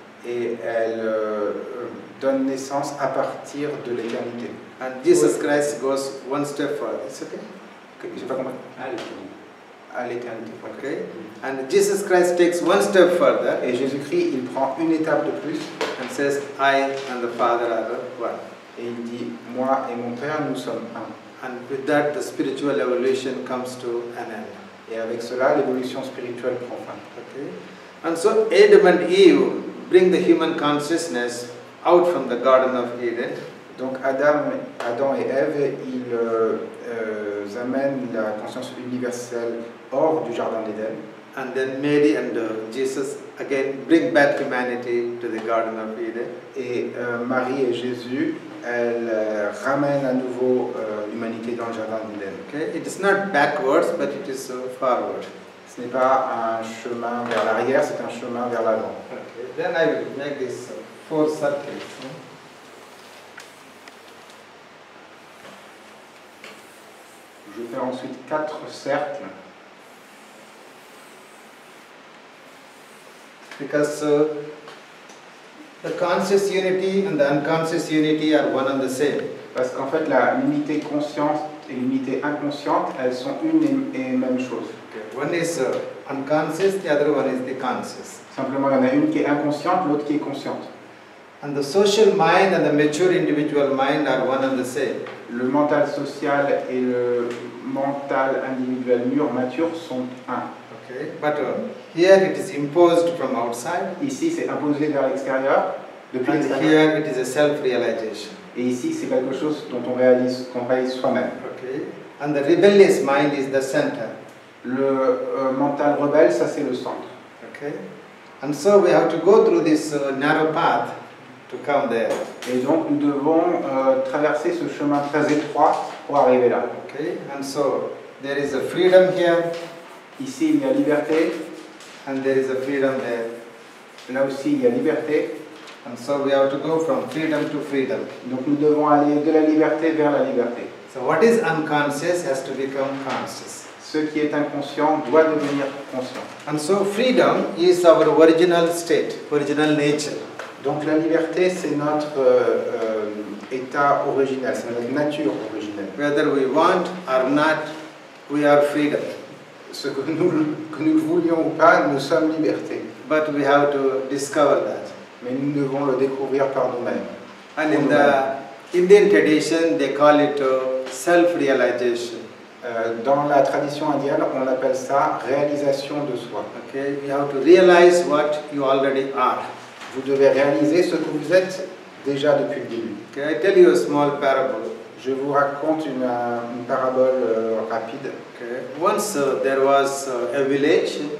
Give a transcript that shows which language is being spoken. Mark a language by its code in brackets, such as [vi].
[fr] et elle donne naissance à partir de l'éternité. [en] And Jesus Christ goes one step further. It's okay? [fr] J'ai pas compris. À l'éternité. [en] Okay. And Jesus Christ takes one step further [fr] Et Jésus-Christ, il prend une étape de plus [en] and says, "I and the Father are one." [fr] et il dit, moi et mon Père, nous sommes un. [en] And with that, the spiritual evolution comes to an end. [fr] Et avec cela, l'évolution spirituelle prend fin. [en] Okay. And so Adam and Eve bring the human consciousness out from the Garden of Eden. [fr] Donc Adam et Ève, ils amènent la conscience universelle hors du jardin d'Éden. [en] And then Mary and Jesus again bring back humanity to the Garden of Eden. [fr] Et Marie et Jésus, elles ramènent à nouveau l'humanité dans le jardin d'Éden. [en] Okay. It is not backwards, but it is forward. [fr] Ce n'est pas un chemin vers l'arrière, c'est un chemin vers l'avant. [en] Okay. Then I will make this 4 circles. [fr] Je vais faire ensuite 4 cercles. [en] Because the conscious unity and the unconscious unity are one and the same. [fr] Parce qu'en fait, l'unité consciente et l'unité inconsciente, elles sont une et même chose. [en] Okay. One is unconscious, the other one is the conscious. [fr] Simplement, il y en a une qui est inconsciente, l'autre qui est consciente. [en] And the social mind and the mature individual mind are one and the same. [fr] Le mental social et le mental individuel mûr, mature sont un. [en] Okay. But here it is imposed from outside. [fr] Ici, c'est imposé vers l'extérieur, depuis [en] And [fr] l'extérieur. [en] here it is a self-realization. [fr] Et ici, c'est quelque chose dont on réalise soi-même. [en] Okay. And the rebellious mind is the center. [fr] Le mental rebelle, ça c'est le centre. [en] Okay. And so we have to go through this narrow path to come there. [fr] Et donc, nous devons traverser ce chemin très étroit pour arriver là. [en] Okay. And so there is a freedom here. [fr] Ici, il y a liberté. [en] And there is a freedom there. [fr] Là aussi, il y a liberté. [en] And so we have to go from freedom to freedom. [fr] Donc, nous devons aller de la liberté vers la liberté. [en] So what is unconscious has to become conscious. [fr] Ce qui est inconscient doit devenir conscient. [en] And so freedom is our original state, original nature. [fr] Donc, la liberté, c'est notre état original, c'est notre nature originelle. [en] Whether we want or not, we are freedom. [fr] Ce que nous le voulions ou pas, nous sommes liberté. [en] But we have to discover that. [fr] Mais nous devons le découvrir par nous-mêmes. [en] And in the Indian tradition, they call it self-realization. [fr] Dans la tradition indienne, on appelle ça réalisation de soi. [en] Okay, you have to realize what you already are. [fr] Vous devez réaliser ce que vous êtes déjà depuis le début. [en] Okay, I tell you a small parable. [fr] Je vous raconte une parabole rapide. [en] Okay. Once there was a village,